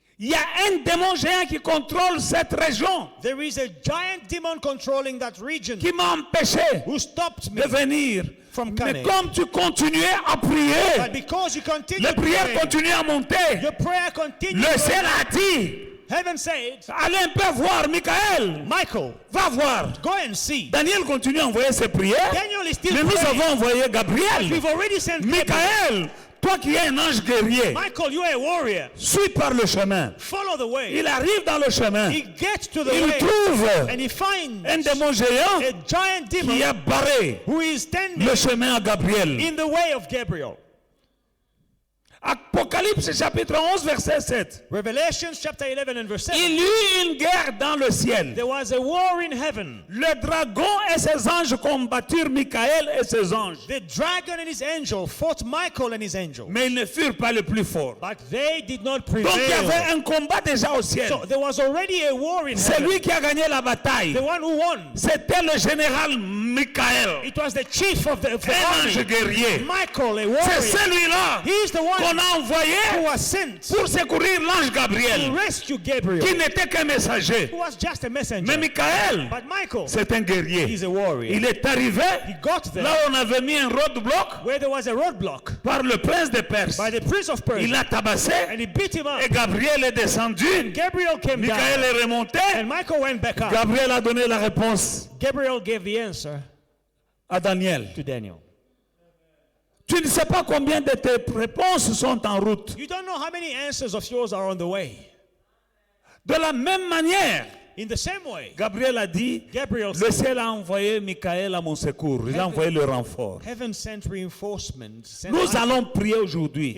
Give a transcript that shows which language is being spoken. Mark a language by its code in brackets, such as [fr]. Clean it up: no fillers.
[fr] Il y a un démon géant qui contrôle cette région, [en] There is a giant demon controlling that region [fr] qui m'a empêché [en] who stopped me [fr] de venir. [en] from [fr] Mais [en] coming. [fr] comme tu continuais à prier, [en] But because you continue [fr] les [en] to [fr] prières [en] pray, [fr] continuaient à monter. [en] your prayer continued. [fr] Le ciel a dit, [en] Heaven said, [fr] allez un peu voir, Michael, [en] Michael, [fr] va voir. [en] go and see. [fr] Daniel continue à envoyer ses prières, [en] Daniel is still [fr] mais nous [en] praying. [fr] avons envoyé Gabriel. [en] We've already sent Gabriel. [fr] Michael, toi qui es un ange guerrier, [en] Michael, you are a warrior. [fr] suis par le chemin. [en] Follow the way. [fr] Il arrive dans le chemin, [en] He gets to the [fr] il [en] way [fr] trouve [en] and he finds [fr] un démon géant [en] a giant [fr] qui [en] demon [fr] a barré [en] who is standing [fr] le chemin à Gabriel. [en] in the way of Gabriel. [fr] Apocalypse chapitre 11 verset 7. [en] Revelations chapter 11 and verse 7. [fr] Il y eut une guerre dans le ciel. [en] There was a war in heaven. [fr] Le dragon et ses anges combattirent Michael et ses anges. [en] The dragon and his angel fought Michael and his angel. [fr] Mais ils ne furent pas les plus forts. [en] But they did not [fr] Donc il y avait [en] prevail. [fr] un combat déjà au ciel. [en] So there was already a war in [fr] C'est [en] heaven. [fr] lui qui a gagné la bataille. [en] The one who won. [fr] C'était le général Michael, [en] It was the chief of the [fr] un ange [en] army. [fr] guerrier. [en] Michael, a [fr] C'est [en] warrior. [fr] celui-là [en] He's the one [fr] qu'on a envoyé [en] who was sent [fr] pour secourir l'ange [en] to [fr] Gabriel, [en] rescue Gabriel, [fr] qui n'était qu'un messager. [en] who was just a [fr] Mais [en] messenger. [fr] Michael, [en] But Michael, [fr] c'est un guerrier. [en] he's a warrior. [fr] Il est arrivé [en] He got there [fr] là où on avait mis un roadblock [en] where there was a roadblock [fr] par le prince de Perse. [en] by the prince of [fr] Il [en] Persia, [fr] l'a tabassé [en] and he beat him up. [fr] et Gabriel est descendu. [en] Gabriel came [fr] Michael [en] down, [fr] est remonté. [en] and Michael went back up. [fr] Gabriel a donné la réponse [en] Gabriel gave the answer [fr] à Daniel. [en] to Daniel. [fr] Tu ne sais pas combien de tes réponses sont en route. [en] You don't know how many answers of yours are on the way. [fr] De la même manière, [en] In the same way, [fr] Gabriel a dit, [en] Gabriel [fr] le [en] said, [fr] ciel a envoyé Michael à mon secours. Il a envoyé le renfort. [en] heaven sent reinforcement. Sent [fr] Nous [en] us. [fr] allons prier aujourd'hui.